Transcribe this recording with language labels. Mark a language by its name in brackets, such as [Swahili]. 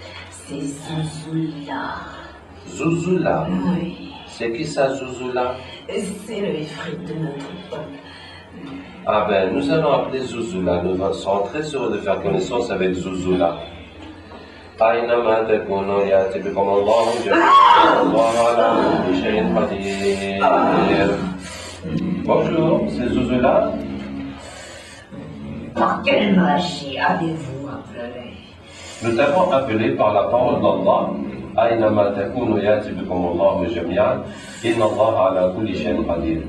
[French] C'est Zouzoula. Zouzoula. Oui. C'est qui ça, Zouzoula? C'est le ifrit de notre peuple. Ah ben, nous allons appeler Zuzula. Nous serons très heureux de faire connaissance avec Zuzula. [Arabic] أينما تكونوا يأتي بكم الله جميعا الله على كل شيء قدير. [French] Bonjour, c'est Zuzula. Par quelle magie avez-vous appelé? Nous t'avons appelé par la parole d'Allah. [Arabic] أينما تكونوا يأتي بكم الله جميعا إن الله على كل شيء قدير.